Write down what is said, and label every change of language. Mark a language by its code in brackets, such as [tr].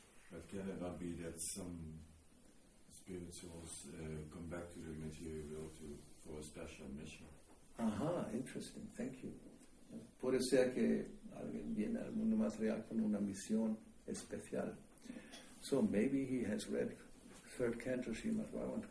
[en] But can it not be that some spirituals come back to the material world for a special mission? Aha, interesting. Thank you. [es] Puede ser que alguien viene al mundo material con una misión especial. [en] So maybe he has read third canto Srimad Bhagavatam.